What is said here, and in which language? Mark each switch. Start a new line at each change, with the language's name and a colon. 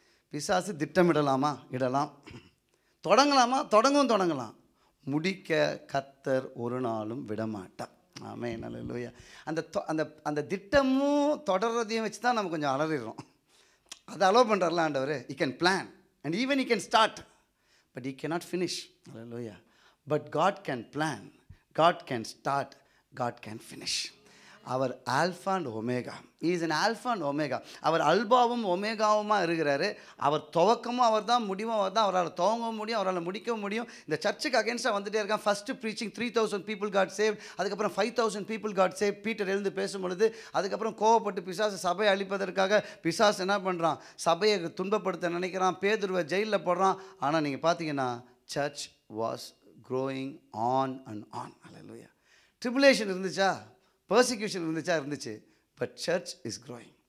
Tamil: பிசாசு திட்டமிடலாமா? இடலாம். தொடங்கலாமா? தொடங்கலாம். முடிக்க கர்த்தர் ஒரு நாளும் விடமாட்டார். ஆமென், அல்லேலூயா. அந்த திட்டமும் தொடர்றதையும் வச்சு தான் நம்ம கொஞ்சம் அலறிடுறோம். அதை அலோவ் பண்ணுறாருல ஆண்டவர்.
English: he can plan and even he can start but he cannot finish. Hallelujah. But God can plan, God can start, God can finish.
Tamil: Our alpha and omega.
English: Is an alpha and omega.
Tamil: அவர் அல்பாவும் ஒமேகாவுமா இருக்கிறாரு. அவர் துவக்கமும் அவர் தான், முடிவும் அவர் தான். அவரால் துவங்கவும் முடியும், அவரால் முடிக்கவும் முடியும். இந்த சர்ச்சுக்கு அகேன்ஸ்டாக வந்துட்டே இருக்கான்.
English: First preaching 3000 people got saved.
Tamil: அதுக்கப்புறம்
English: 5000 people got saved.
Tamil: பீட்டர் எழுந்து பேசும் பொழுது அதுக்கப்புறம் கோவப்பட்டு பிசாசு சபையை அழிப்பதற்காக பிசாசு என்ன பண்ணுறான், சபையை துன்பப்படுத்த நினைக்கிறான், பேதுருவை ஜெயிலில் போடுறான். ஆனால் நீங்கள் பார்த்தீங்கன்னா
English: Church was growing on and on. Hallelujah. Tribulation இருந்துச்சா, persecution இருந்துச்சு, but church is growing.